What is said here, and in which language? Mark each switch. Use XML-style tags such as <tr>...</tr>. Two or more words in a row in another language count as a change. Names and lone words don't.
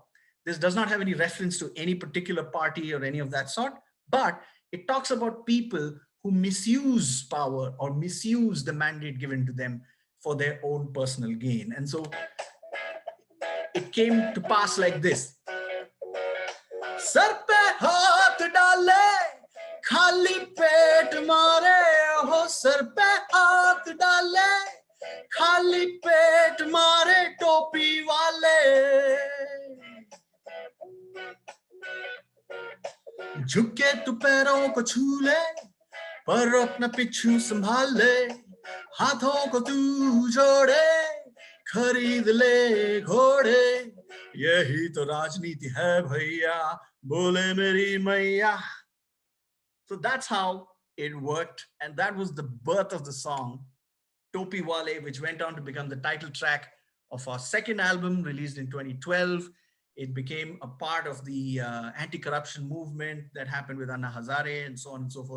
<en>This does not have any reference to any particular party or any of that sort, but it talks about people who misuse power or misuse the mandate given to them for their own personal gain. And so it came to pass like this.</en> <hi>सर पे हाथ डाले, खाली पेट मारे, हो सर पे हाथ डाले, खाली पेट मारे, टोपी वाले. झुके तू पैरों को छू ले, पर अपना पिछू संभाल ले, हाथों को तू जोड़े, खरीद ले घोड़े, यही तो राजनीति है भैया, बोले मेरी मैया.</hi> <en>So that's how it worked, and that was the birth of the song Topi Wale, which went on to become the title track of our second album released in 2012. It became a part of the anti-corruption movement that happened with Anna Hazare and so on and so forth.</en>